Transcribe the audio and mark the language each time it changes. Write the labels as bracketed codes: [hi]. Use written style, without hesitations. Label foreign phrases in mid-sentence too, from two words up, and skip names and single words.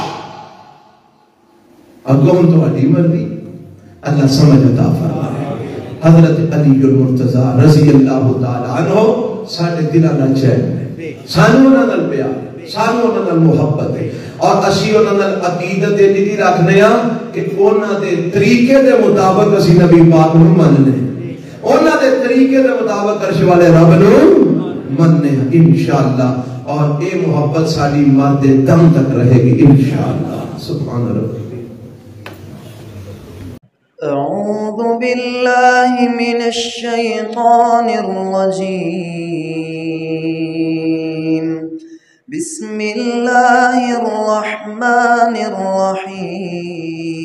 [pa] اگوں تہاڈی مرضی اللہ سمجھ عطا فرمائے حضرت علی المرتضی [ar] رضی اللہ تعالی عنہ [pa] ساڈے دلاں نال چین سانوں انہاں نال پیار سانوں انہاں نال محبت ہے اور اسی انہاں نال عقیدت دی رکھنے ہاں کہ انہاں دے طریقے دے مطابق اسی نبی پاک نوں مننے انہاں دے طریقے دے مطابق عرش والے رب نوں مننے ہاں انشاءاللہ اور اے محبت ساری مرد دم تک رہے گی انشاءاللہ [ar] سبحان ربی أعوذ بالله من الشيطان الرجيم بسم الله الرحمن الرحيم